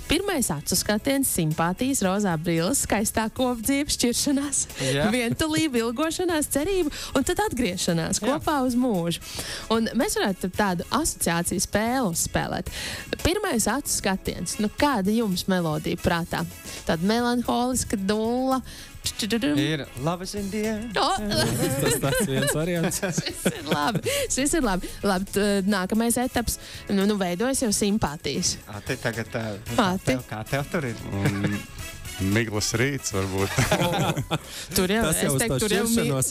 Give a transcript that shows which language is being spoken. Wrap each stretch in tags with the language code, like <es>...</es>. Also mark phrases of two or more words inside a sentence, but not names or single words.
<lv>Pirmais acu skatiens, simpātijas, rozā brilles, skaistā kopdzīve, šķiršanās, vientulība, ilgošanās, cerība un tad atgriešanās kopā uz mūžu. Un mēs varētu tādu asociāciju spēli uzspēlēt. Pirmais acu skatiens. Kāda jums melodija prātā? Tāda melanholiska dulla. Ir Love is in the air. Tas viens variants. Šis ir labi. Nākamais etaps. Veidojas jau simpātijas. Tagad kā tev tur ir? Miglas rīts, varbūt. Tur jau Tas jau uz to šķiršanos.</lv>